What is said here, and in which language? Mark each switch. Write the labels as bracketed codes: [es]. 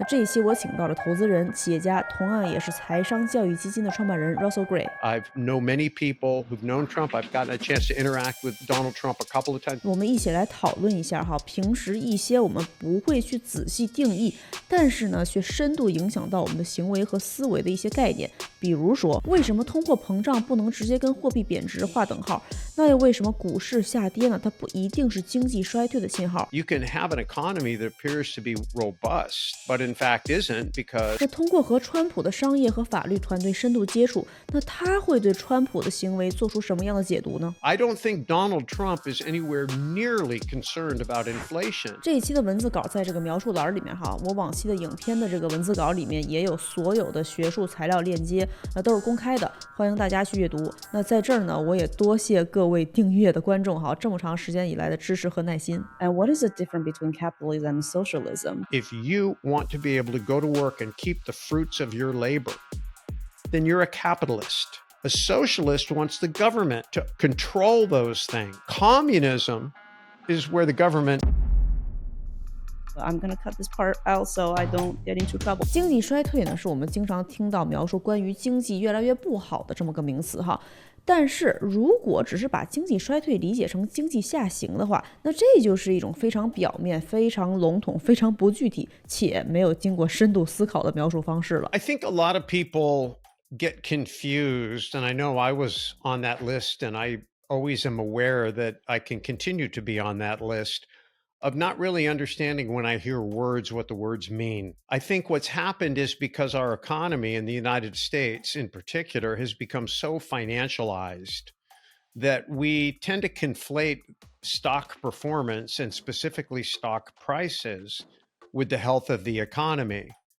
[zh] 这一期我请到了投资人、企业家，同样也是财商教育基金的创办人 Russell Gray。 [en] I've know many people who've known Trump. I've gotten a chance to interact with Donald Trump a couple of times. [zh] 我们一起来讨论一下哈，平时一些我们不会去仔细定义，但是呢，却深度影响到我们的行为和思维的一些概念。比如说，为什么通货膨胀不能直接跟货币贬值划等号？那又为什么股市下跌呢？它不一定是经济衰退的信号。 [en] You can have an economy that appears to be robust, but in fact isn't because [zh] 那通过和川普的商业和法律团队深度接触，那他会对川普的行为做出什么样的解读呢？ [en] I don't think Donald Trump is anywhere nearly concerned about inflation. [zh] 这一期的文字稿在这个描述栏里面哈，我往期的影片的这个文字稿里面也有所有的学术材料链接，都是公开的，欢迎大家去阅读。那在这儿呢，我也多谢各位订阅的观众哈，这么长时间以来的支持和耐心。 [en] And what is the difference between capitalism and socialism? If you want to be able to go to work and keep the fruits of your labor, then you're a capitalist. A socialist wants the government to control those things. Communism is where the government I'm going to cut this part out so I don't get into trouble. [zh] 经济衰退呢，是我们经常听到描述关于经济越来越不好的这么个名词哈。但是如果只是把经济衰退理解成经济下行的话，那这就是一种非常表面、非常笼统、非常不具体且没有经过深度思考的描述方式了。 [en] I think a lot of people get confused, and I know I was on that list, and I always am aware that I can continue to be on that list of not really understanding when I hear words what the words mean. I think what's happened is because our economy in the United States in particular has become so financialized that we tend to conflate stock performance and specifically stock prices with the health of the economy.